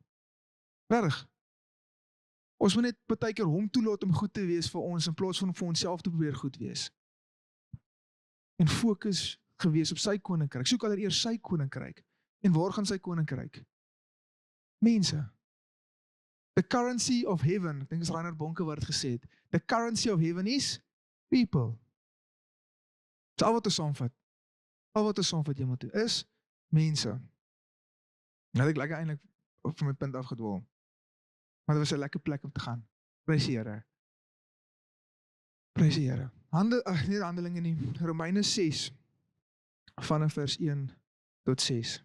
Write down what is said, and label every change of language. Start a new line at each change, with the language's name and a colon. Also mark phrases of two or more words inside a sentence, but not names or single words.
Afrikaans: Regtig. Ons moet net partykeer hom toelaat om goed te wees vir ons, in plaas van vir onsself te probeer goed wees. En fokus gewees op sy koninkryk. Soek allereers sy koninkryk. En waar gaan sy koninkryk? Mense.
English: The currency of heaven,
Afrikaans: ek dink is Reinhard Bonke wat het gesê het,
English: the currency of heaven is people.
Afrikaans: So al wat ons saamvat, jy moet doen, is mense. Nou het ek lekker eintlik van my punt afgedwaal. Maar dit was 'n lekker plek om te gaan. Prys die Here. Prys die Here. Nie Handelinge nie, Romeine 6, vanaf vers 1 tot 6.